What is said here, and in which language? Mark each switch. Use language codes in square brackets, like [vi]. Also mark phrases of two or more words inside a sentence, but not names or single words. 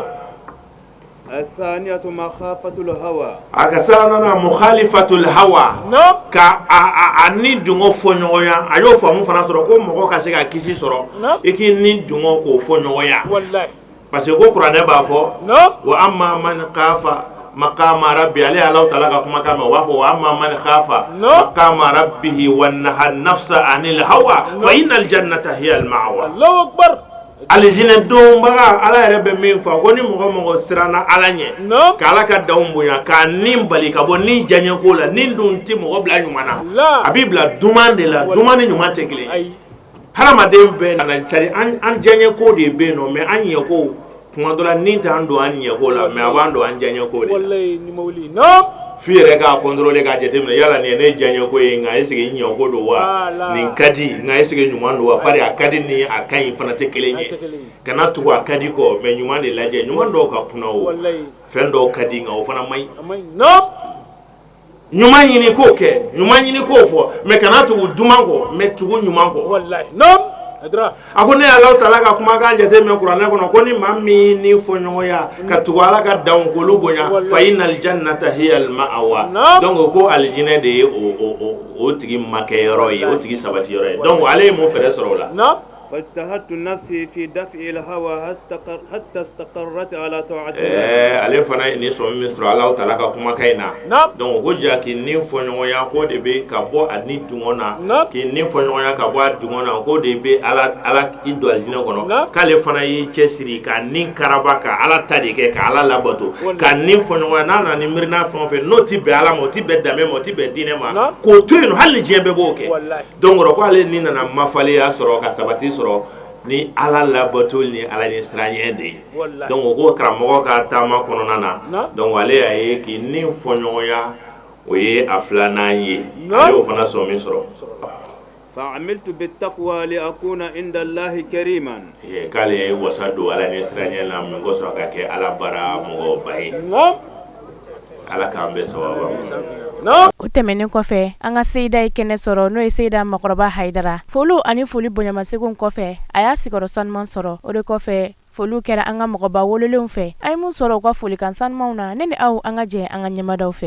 [ar] الثانية مخافة الهوى [bm] a ka sabanan [ar] مخالفة الهوى [bm] ka a ni dungo fɔ ɲɔgɔnya a y'o faamu fana sɔrɔ ko mɔgɔ ka se ka kisi sɔrɔ i k'i ni dungo k'o fɔ ɲɔgɔnya [fr] parce que [bm] ko kuranɛ b'a fɔ wa [ar] أما من خاف مقام ربي [bm] ale ala taala ka kuma [ar] كما وفا وأما من خاف مقام ربه ونهى النفس عن الهوى فإن الجنة هي المأوى الله أكبر [bm] alijinɛ donbaga ala yɛrɛ bɛ min fɔ ko ni mɔgɔ siranna ala ɲɛ ka ala ka daw bonya ka nin bali ka bɔ nin jaɲɛ ko la nin dun tɛ mɔgɔ bila ɲuman na a b'i bila duman de la duman ni ɲuman tɛ kelen ye hadamaden bɛɛ nana cari an jaɲɛ ko de bɛ yen nɔ mais an ɲɛ ko kuma dɔ la nin t'an don an ɲɛ ko la mais a b'an don an jaɲɛ ko de la fi yɛrɛ k'a contrôler k'a jateminɛ yala nin ye ne diyaɲɛ ko ye nka [fr] est ce que [bm] ɲɛ ko don wa nin ka di nka [fr] est ce que [bm] ɲuman don wa bari a ka di ni a ka ɲi fana tɛ kelen ye kana tugu a ka di kɔ mais ɲuman de lajɛ ɲuman dɔw ka kunna o fɛn dɔw ka di nka o fana man ɲi ɲuman ɲini k'o kɛ ɲuman ɲini k'o fɔ mais kana tugu duman kɔ mais tugu ɲuman kɔ a ko ne Alahu Taala ka kumakan jateminɛ kuranɛ kɔnɔ ko ni maa min ni fɔɲɔgɔnya ka tugu Ala ka danw k'olu bonya [ar] فإن الجنة هي المأوى [bm] donc ko aljinɛ de ye o tigi makɛyɔrɔ ye o tigi sabatiyɔrɔ ye donc ale ye mun fɛrɛ sɔrɔ o la [ar] فاجتهدت نفسي في دفع الهوى حتى استقرت على طاعة الله. [bm] ale fana ye ni sɔmi min sɔrɔ Alahu Taala ka kumakan in na donc ko ja k'i ni fɔɲɔgɔnya ko de bɛ ka bɔ a ni dungɔ na k'i ni fɔɲɔgɔnya ka bɔ a dungɔ na ko de bɛ Ala i don aljinɛ kɔnɔ k'ale fana y'i cɛsiri ka ni karaba ka Ala ta de kɛ ka Ala labato ka ni fɔɲɔgɔnya n'a nana ni miirina fɛn o fɛn n'o ti bɛn Ala ma o ti bɛn danbe ma o ti bɛn diinɛ ma k'o to yen nɔ hali ni diɲɛ bɛɛ b'o kɛ donc o ko ale ni nana mafalenya sɔrɔ ka sabati sɔrɔ ni Ala labato ni Ala ni siraɲɛ de ye donc o ko karamɔgɔ ka taama kɔnɔna na donc ale y'a ye k'i ni fɔɲɔgɔnya o ye a filanan ye ale y'o fana sɔmi sɔrɔ [ar] فعملت بالتقوى لأكون عند الله كريما [bm] k'ale ye wasa don Ala ni siraɲɛ la min kosɔn ka kɛ Ala bara mɔgɔba ye Ala k'an bɛɛ sababa o tɛmɛnen kɔfɛ an ka Seyida ye kɛnɛ sɔrɔ n'o ye Seyida Makɔrɔba Hayidara foliw ani foli bonyamasegin kɔfɛ a y'a sigiyɔrɔ sanuman sɔrɔ o de kɔfɛ foliw kɛra an ka mɔgɔba wololenw fɛ a ye mun sɔrɔ u ka folikan sanumanw na ne ni aw an ka jɛ an ka ɲɛmadaw fɛ